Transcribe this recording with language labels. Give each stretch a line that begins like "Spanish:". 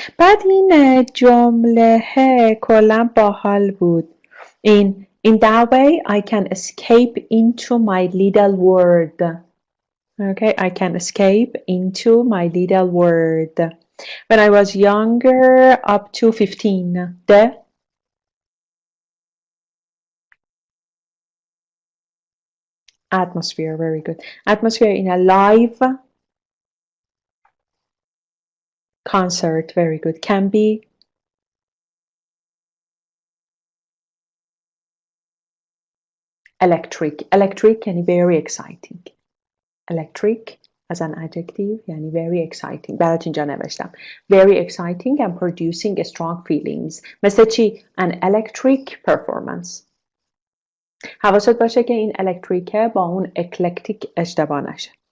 Persian: بعد این جمله کلا باحال بود.
English: In that way, I can escape into my little world. Okay, I can escape into my little world. When I was younger, up to 15. The atmosphere, very good. Atmosphere in a live concert, very good. Can be electric. Electric can be very exciting. Electric as an adjective
Persian: یعنی
English: very exciting.
Persian: برات اینجا نوشتم.
English: Very exciting and producing strong feelings.
Persian: مثل چی؟
English: An electric performance.
Persian: حواست باشه که این electric با اون eclectic اشتباه نشه.